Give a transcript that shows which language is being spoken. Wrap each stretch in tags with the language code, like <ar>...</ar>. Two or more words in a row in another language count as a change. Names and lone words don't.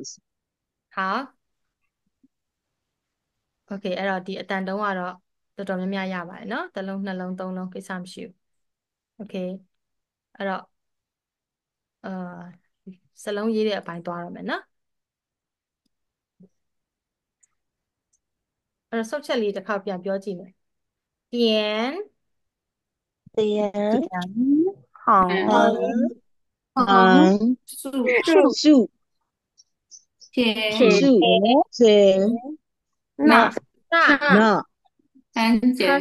<my>好โอเคအဲ့တော့ဒီအတန်တုံးကတော့တော်တော်များများရပါတယ်เนาะတစ်လုံးနှလုံးသုံးလုံးကိစ္စမရှိဘူးโอเคအဲ့တော့စလုံးရေးတဲ့အပိုင်းသွားရမယ်เนาะအဲ့တော့ဆုတ်ချက်လေးတစ်ခါပြန်ပြောကြည့်မယ်点</my> <zh>点横横横竖竖铁竖姐捺那那横截</zh>